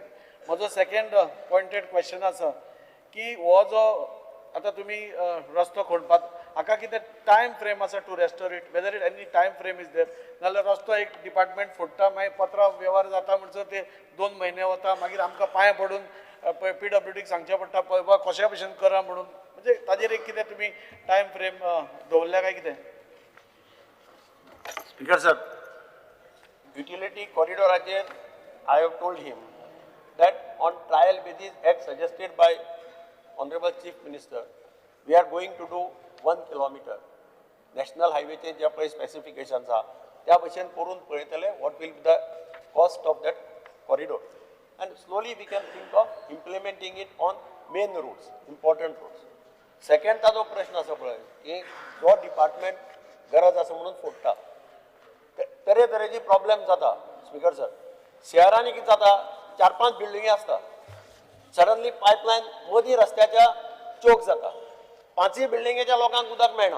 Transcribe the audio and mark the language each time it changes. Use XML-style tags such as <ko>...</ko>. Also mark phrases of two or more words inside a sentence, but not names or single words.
<kok>म्हजो</kok> <en>second pointed question</en> <kok>आसा की हो जो आतां तुमी रस्तो खोडपाक हाका कितें</kok> <en>time frame</en> <kok>आसा</kok> <en>to restore it, whether it any time frame is there,</en> <kok>नाल्यार रस्तो एक डिपार्टमेंट फोडटा मागीर पत्रां व्यवहार जाता म्हणसर ते 2 म्हयने वता, मागीर आमकां पांय पडून PWDक सांगचें पडटा पळय बा कशा भशेन करा म्हणून. म्हणजे ताजेर एक कितें तुमी</kok> <en>time frame</en> <kok>दवरल्या काय कितें?</kok> <en>स्पीकर सर, युटिलिटी कॉरिडॉराचेर I have told him that on trial basis as suggested by Honorable Chief Minister, we are going to do 1 kilometer. National highway</en> <kok>चे जे पळय</kok> <en>specifications</en> <kok>आहा त्या भशेन करून पळयतले</kok> <en>what will be the cost of that corridor and slowly we can think of implementing it on main roads, important roads.</en> <kok>Second ताजो प्रश्न आसा पळय की जो डिपार्टमेंट गरज आसा म्हणून फोडटा, तरेतरेची प्रॉब्लेम जाता. स्पीकर सर, शहरांनी कितें जाता 4-5 बिल्डिंगी आसता, सडनली पायपलायन मदीं रस्त्याच्या चोक जाता, 5 बिल्डिंगेच्या लोकांक उदक मेळना.</kok>